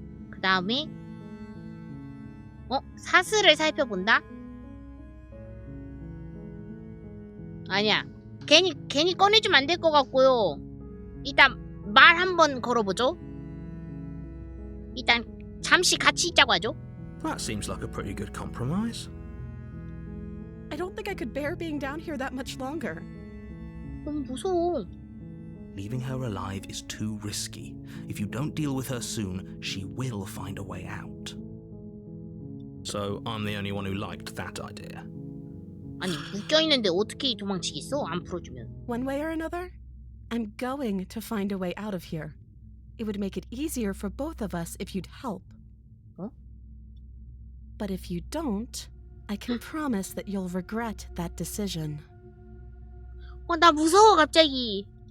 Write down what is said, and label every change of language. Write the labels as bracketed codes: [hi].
[ko] 그 다음에 사슬을 살펴본다? 아니야. 괜히 꺼내주면 안 될 것 같고요. 일단 말 한번 걸어보죠. 일단 잠시 같이 있자고 하죠. [en] That seems like a pretty good compromise. I don't think I could bear being down here that much longer. [ko] 너무 무서워. [en] Leaving her alive is too risky. If you don't deal with her soon, she will find a way out. So I'm the only one who liked that idea. [ko] 아니, 묶여있는데 어떻게 도망치겠어? 안 풀어주면. [en] One way or another, I'm going to find a way out of here. It would make it easier for both of us if you'd help. But if you don't, I can promise that you'll regret that decision. [ko] 나 무서워 갑자기.